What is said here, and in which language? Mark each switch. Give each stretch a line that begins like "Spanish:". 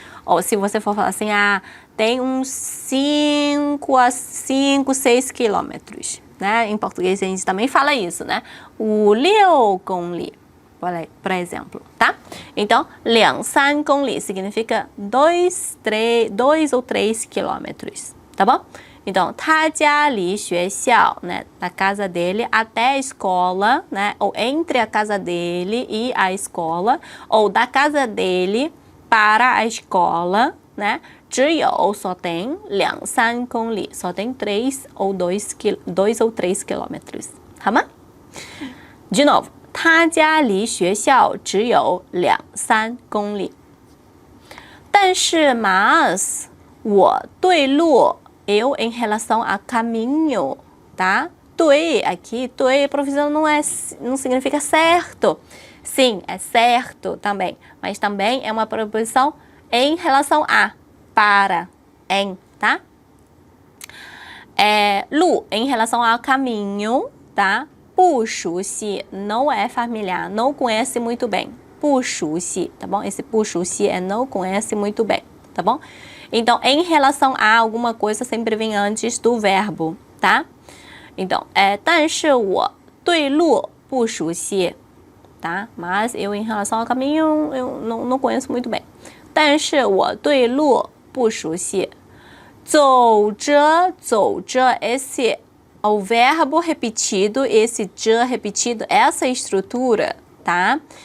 Portuguese: Ou se você for falar assim, tem uns 5 a 6 quilômetros. Né? Em português a gente também fala isso, né? O 6公里, por exemplo, tá? Então, 2, 3公里 significa 2 ou 3 quilômetros, tá bom?
Chinese: Então, 他家离学校, né?
Portuguese: Da casa dele até a escola, né? Ou entre a casa dele e a escola, ou da casa dele para a escola, né?
Chinese: 只有
Portuguese: só tem 2, 3公里, só tem 3 ou 2 ou 3 quilômetros,
Chinese: 好吗? De novo, 他家离学校只有2, 3公里。但是
Portuguese: mas
Chinese: 我对路
Portuguese: eu em relação a caminho, tá? 对 aqui, 对 profissão não significa certo. Sim, é certo também, mas também é uma preposição em relação a, para, em, tá? Lu, em relação ao caminho, tá?
Chinese: 不熟悉
Portuguese: não é familiar, não conhece muito bem.
Chinese: 不熟悉,
Portuguese: tá bom? Esse 不熟悉 é não conhece muito bem, tá bom? Então, em relação a alguma coisa sempre vem antes do verbo, tá?
Chinese: Então, 但是我对路不熟悉, tá?
Portuguese: Mas eu em relação ao caminho eu não conheço muito bem.
Chinese: 但是我对路不熟悉。走着走着
Portuguese: esse o verbo repetido, esse 着 repetido, essa estrutura, tá?